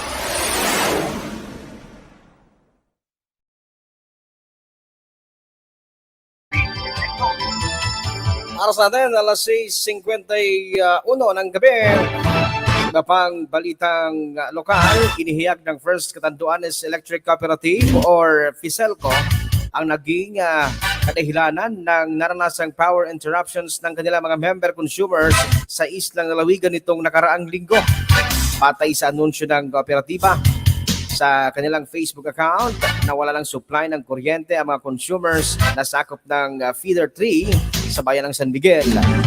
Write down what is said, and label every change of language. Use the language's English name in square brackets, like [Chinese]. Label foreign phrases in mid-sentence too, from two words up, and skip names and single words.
[Filipino] Aras natin, alas 6:51 ng gabi. Iba pang balitang lokal, inihiyag ng First Catanduanes Electric Cooperative or FISELCO ang naging kadahilanan ng naranasang [English] power interruptions [Filipino] ng kanilang mga [English] member consumers [Filipino] sa islang lalawigan nitong nakaraang linggo. Patay sa anunsyo ng kooperatiba sa kanilang Facebook account, nawala ng supply ng kuryente ang mga consumers na sakop ng feeder 3 sa bayan ng San Miguel.